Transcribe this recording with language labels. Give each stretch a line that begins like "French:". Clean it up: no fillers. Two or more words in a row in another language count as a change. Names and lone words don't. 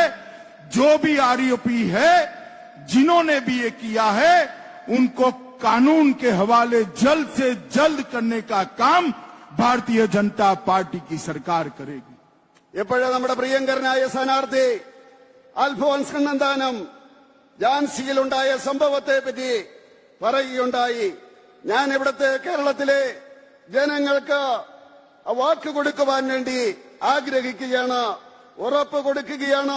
Hindi: जो भी आरोपी है, जिन्होंने भी ये किया है, उनको कानून के हवाले जल्द से जल्द करने का काम भारतीय जनता पार्टी की सरकार करेगी.
Malayalam: ഇപ്പോഴേ നമ്മുടെ പ്രിയങ്കരനായ സ്ഥാനാർത്ഥി അൽഫോൻസ് കണ്ണന്താനം ഝാൻസിയിലുണ്ടായ സംഭവത്തെ പറ്റി പറയുകയുണ്ടായി. ഞാൻ ഇവിടുത്തെ കേരളത്തിലെ ജനങ്ങൾക്ക് വാക്ക് കൊടുക്കുവാൻ വേണ്ടി ആഗ്രഹിക്കുകയാണ്, ഉറപ്പ് കൊടുക്കുകയാണ്.